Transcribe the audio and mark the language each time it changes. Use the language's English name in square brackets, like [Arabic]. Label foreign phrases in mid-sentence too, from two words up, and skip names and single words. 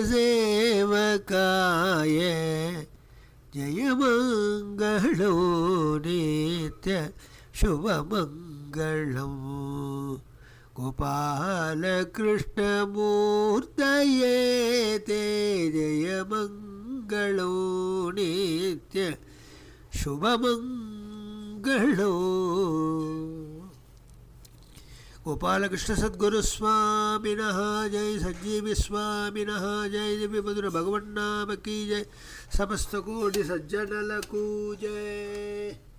[Sanskrit] सेवकाय जयमङ्गलो नित्य शुभमङ्गलम् गोपालकृष्णमूर्तये ते जयमङ्गलो नित्य शुभमंगलो. गोपालकृष्ण सद्गुरु स्वामिनः जय. संजीवी स्वामिनः जय. [Hindi] दिव्य मधुर भगवन् नाम की जय. [Telugu] సమస్త కోటి సజ్జనలకు జయ.